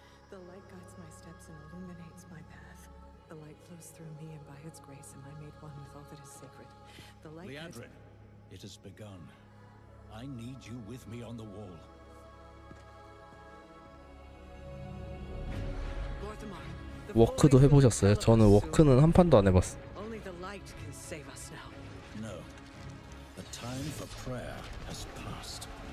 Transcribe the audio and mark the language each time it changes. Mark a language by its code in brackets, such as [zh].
[en] The light guides my steps and illuminates my path. The light flows through me, and by its grace am I made one with all that is sacred. The light Leandrin, it has begun. I need you with me on the wall. [ko] 워크도 해보셨어요? 저는 워크는 한 판도 안 해봤어. [en] light can save us now. No. The time for prayer has passed.